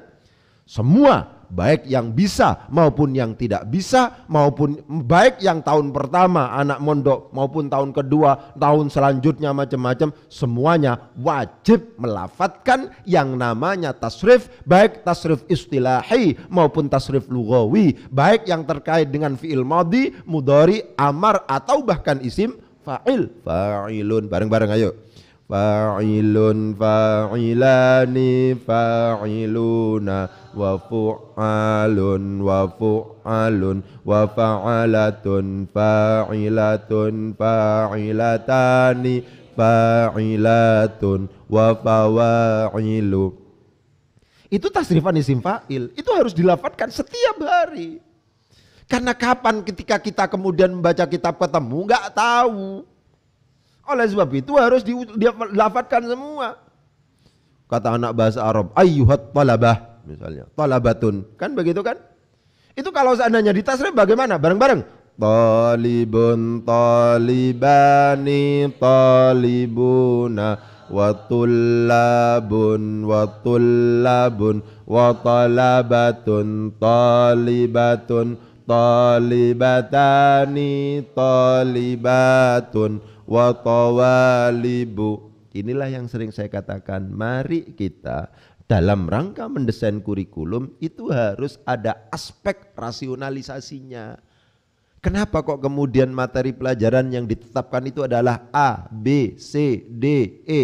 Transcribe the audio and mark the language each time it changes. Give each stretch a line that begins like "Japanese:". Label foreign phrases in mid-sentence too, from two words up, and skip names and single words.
Indonesian: Semua, baik yang bisa maupun yang tidak bisa, maupun baik yang tahun pertama anak mondok maupun tahun kedua, tahun selanjutnya macam-macam, semuanya wajib melafadzkan yang namanya tasrif, baik
Arabic: تصريف اصطلاحي
Indonesian: maupun
Arabic: تصريف لغوي,
Indonesian: baik yang terkait dengan
Arabic: فعل ماضي,
Indonesian: mudhari, amar atau bahkan
Arabic: اسم فاعل.
Indonesian: Fa'ilun, bareng-bareng ayo.
Arabic: فاعل، فاعلان، فاعلون، وفعال، وفعال، وفعلة، فاعلة، فاعلتان، فاعلات، وفواعل.
Indonesian: Itu tasrifan
Arabic: اسم فاعل,
Indonesian: itu harus dilafadzkan setiap hari. Karena kapan ketika kita kemudian membaca kitab ketemu, nggak tahu. Oleh sebab itu harus dilafadzkan semua. Kata anak bahasa Arab,
Arabic: أيها الطلبة
Indonesian: misalnya, talabatun, kan begitu kan? Itu kalau seandainya ditasrif bagaimana? Bareng-bareng.
Arabic: طالب، طالبان، طالبون، وطلاب، وطلاب، وطلبة، طالبة، طالبتان، طالبات، وطوالب.
Indonesian: Inilah yang sering saya katakan, mari kita dalam rangka mendesain kurikulum itu harus ada aspek rasionalisasinya. Kenapa kok kemudian materi pelajaran yang ditetapkan itu adalah A, B, C, D, E?